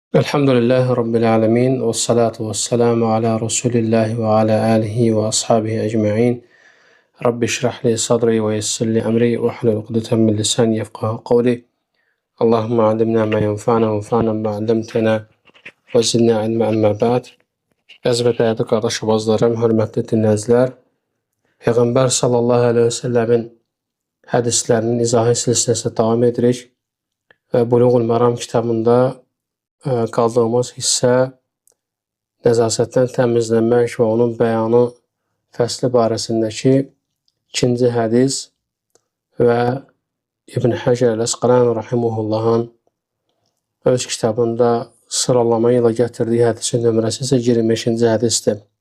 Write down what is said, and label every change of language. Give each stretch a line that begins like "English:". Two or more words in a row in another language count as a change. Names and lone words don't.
Arabic: الحمد لله رب العالمين والصلاة والسلام على رسول الله وعلى آله وأصحابه أجمعين. رب اشرح لي صدري ويسر لي أمري واحلل عقدة من لساني يفقهوا قولي. اللهم علمنا ما ينفعنا وانفعنا ما علمتنا وزدنا علما أما بعد.
Azerbaijani: Əziz və dəyərli qardaşlarım, hörmətli dinləyicilər, Peyğəmbər
Arabic: صلى الله عليه وسلم
Azerbaijani: hədislərinin izahı silsiləsinə davam edirik və Buluğul Məram kitabında qaldığımız hissə nəzasətdən təmizlənmək və onun bəyanı fəsli barəsindəki 2-ci hədis və İbn Həcər Əl-Əsqəlani rahimehullahın öz kitabında sıralama ilə gətirdiyi hədisin nömrəsi isə 25-ci hədisdir.